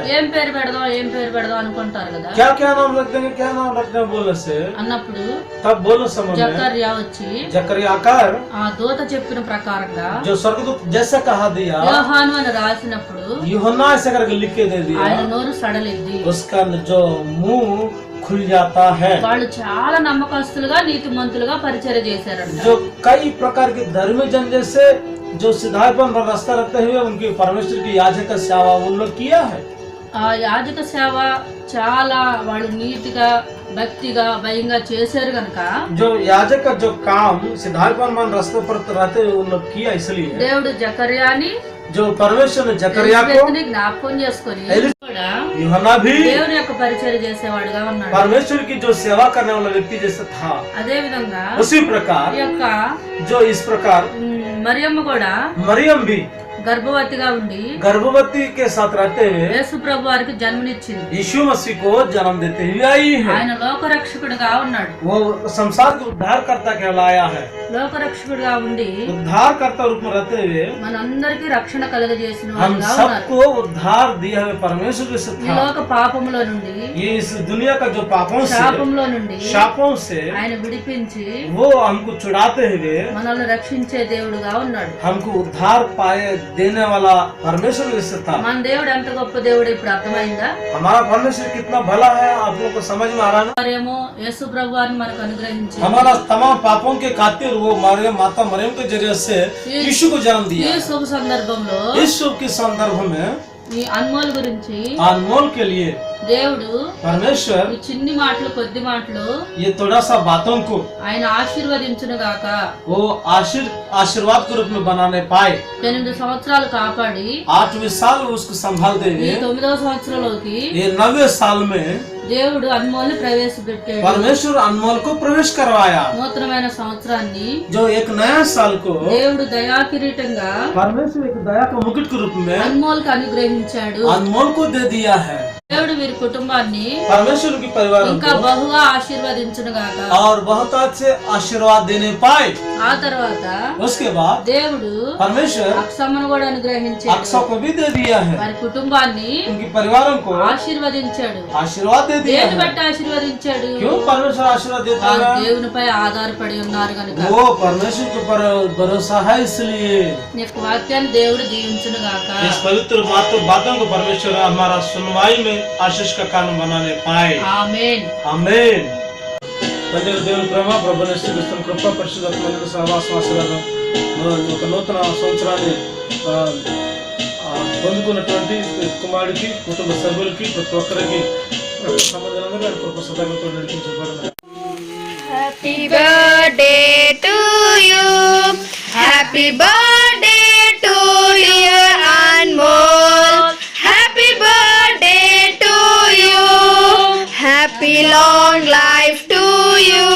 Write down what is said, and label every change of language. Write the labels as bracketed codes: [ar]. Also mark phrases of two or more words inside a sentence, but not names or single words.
[te] ఏం పేరు పెడదాం అనుకుంటారు కదా, [hi] क्या नाम रख देंगे, क्या नाम रख देंगे बोलने से [te] అన్నప్పుడు [hi] तब बोलो समझ में [te] జకర్యా వచ్చి [hi] जकरिया आकर [te] ఆ దూత చెప్పిన ప్రకారంగా [hi] जो स्वर्गदूत जैसा कहा दिया, [te] యోహాను అని రాసినప్పుడు [hi] यूहन्ना ऐसे करके लिख के दे दिया, [te] ఆయన నోరు సడలిద్ది. [hi] उसका जो मुंह खुल जाता है। [te] వాళ్ళు చాలా నమ్మకస్తులుగా నీతిమంతులుగా పరిచర్య చేశారంట. [hi] जो कई प्रकार के धर्मी जन जैसे जो सिद्धार्थपन पर रास्ता रखते हुए उनकी परमेश्वर की याजक सेवा उन लोग किया है। [te] ఆ యాజక సేవ చాలా వాళ్ళు నీతిగా భక్తిగా భయంగా చేశారు గనక [hi] जो याजक का जो काम सिद्धार्थपन रास्ते पर रहते हुए उन लोग किया, इसलिए [te] దేవుడు జకర్యాని [hi] जो परमेश्वर ने जकरिया को [te] జ్ఞాపకం చేసుకొని కూడా [hi] यूहन्ना भी [te] దేవుని యొక్క పరిచర్య చేసేవాడుగా ఉన్నాడు. [hi] परमेश्वर की जो सेवा करने वाला व्यक्ति जैसे था, [te] అదే విధంగా [hi] उसी प्रकार [te] ఈ యొక్క [hi] जो इस प्रकार [te] మరియమ్మ కూడా [hi] मरियम भी [te] గర్భవతిగా ఉండి [hi] गर्भवती के साथ रहते हुए [te] యేసు ప్రభు వారికి జన్మనిచ్చింది. [hi] यीशु मसीह को जन्म देते हुए आई है। [te] ఆయన లోకరక్షకుడిగా ఉన్నాడు. [hi] वो संसार के उद्धारकर्ता कहलाया है। [te] లోకరక్షకుడిగా ఉండి [hi] उद्धारकर्ता रूप में रहते हुए [te] మనందరికీ రక్షణ కలగజేసిన [hi] हम [te] వాడుగా ఉన్నారు. [hi] सबको उद्धार दिया हुए परमेश्वर से [te] ఈ [hi] था। [te] లోక పాపములో నుండి [hi] ये इस दुनिया का जो पापों से [te] శాపంలో నుండి [hi] शापों से [te] ఆయన విడిపించి [hi] वो हमको छुड़ाते हुए [te] మనల్ని రక్షించే దేవుడుగా ఉన్నాడు. [hi] हमको उद्धार पाए देने वाला परमेश्वर से था। [te] మన దేవుడు ఎంత గొప్ప దేవుడు ఇప్పుడు అర్థమైందా? [hi] हमारा परमेश्वर कितना भला है, आप लोगों को समझ में आ रहा है ना? [te] మరేమో యేసు ప్రభువారిని మనకు అనుగ్రహించి [hi] हमारा तमाम पापों के खातिर वो माता मरियम के जरिए से यीशु को जन्म [te] ఈ [hi] दिया। [te] శుభ సందర్భంలో [hi] इस शुभ के संदर्भ में [te] ఈ అన్మోల్ గురించి [hi] अनमोल के लिए [te] దేవుడు [hi] परमेश्वर [te] ఈ చిన్ని మాటలు కొద్ది మాటలు [hi] ये थोड़ा सा बातों को [te] ఆయన ఆశీర్వదించును గాక. [hi] वो आशीर्वाद के रूप में बनाने पाए। [te] 8 సంవత్సరాలు కాపాడి [hi] 8वें साल उसको संभालते [te] ఈ [hi] हुए [te] 9వ సంవత్సరంలోకి [hi] ये 9वें साल में [te] దేవుడు అన్మోల్ని ప్రవేశపెట్టాడు. [hi] परमेश्वर अनमोल को प्रवेश करवाया। [te] నూతనమైన సంవత్సరాన్ని [hi] जो एक नया साल को [te] దేవుడు దయా కిరీటంగా [hi] परमेश्वर एक दया का मुकुट के रूप में [te] అన్మోల్కి అనుగ్రహించాడు. [hi] अनमोल को दे दिया है। [te] దేవుడు వీరి కుటుంబాన్ని [hi] परमेश्वर की परिवार [te] ఇంకా బహుగా ఆశీర్వదించును గాక. [hi] और बहुत अच्छे आशीर्वाद देने पाए। [te] ఆ తర్వాత [hi] उसके बाद [te] దేవుడు [hi] परमेश्वर [te] అక్షమను కూడా అనుగ్రహించాడు. [hi] अक्षय को भी दे दिया है। [te] వారి కుటుంబాన్ని [hi] उनकी परिवारों को [te] ఆశీర్వదించాడు. [hi] आशीर्वाद दे दिया [te] దేని [hi] है। [te] బట్టి ఆశీర్వదించాడు? [hi] क्यों परमेश्वर आशीर्वाद देता [te] వారు [hi] है? [te] దేవునిపై ఆధారపడి ఉన్నారు కనుక. [hi] वो परमेश्वर के ऊपर भरोसा है, इसलिए [te] నీ యొక్క వాక్యాన్ని దేవుడు దీవించును గాక. [hi] इस पवित्र बातों को परमेश्वर हमारा सुनवाई में आशीष का कानून बनाने पाए। [te] ఆమేన్. [hi] आमेन। [te] తండ్రి దేవుని ప్రేమ, ప్రభువైన యేసుక్రీస్తు కృప, పరిశుద్ధాత్మ సహవాసం ఆశీర్వాదం ఒక నూతన సంవత్సరాన్ని పొందుకున్నటువంటి కుమారుడికి, కుటుంబ సభ్యులకి, ప్రతి ఒక్కరికి సమాధానంగా దాని కృప సదాలతో నడిపించబడను. [en] Happy birthday to you. Happy birthday to you, Anmol. Happy birthday to you. Happy long life to you.